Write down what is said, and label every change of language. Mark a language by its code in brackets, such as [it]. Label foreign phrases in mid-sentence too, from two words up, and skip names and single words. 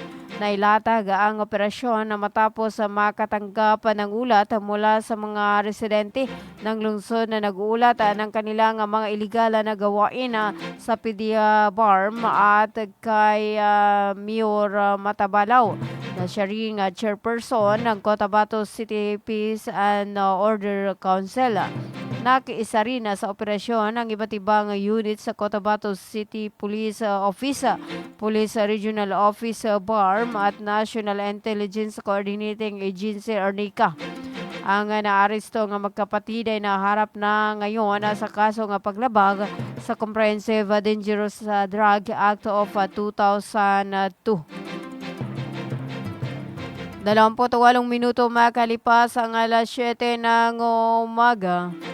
[tl] Nailatag ang operasyon na matapos makatanggap ng ulat mula sa mga residente ng lungsod na nag-uulat ng kanilang mga iligal na gawain sa PDEA BARM at kay Mayor Matabalaw na siya ring chairperson ng Cotabato City Peace and Order Council. Nakiisa rin sa operasyon ang iba't ibang unit sa Cotabato City Police Office, Police Regional Office BARM at National Intelligence Coordinating Agency or NICA. Ang naaresto ng magkapatid ay naharap na ngayon sa kaso ng paglabag sa Comprehensive Dangerous Drug Act of 2002. 28 minuto makalipas ang alas 7 ng umaga.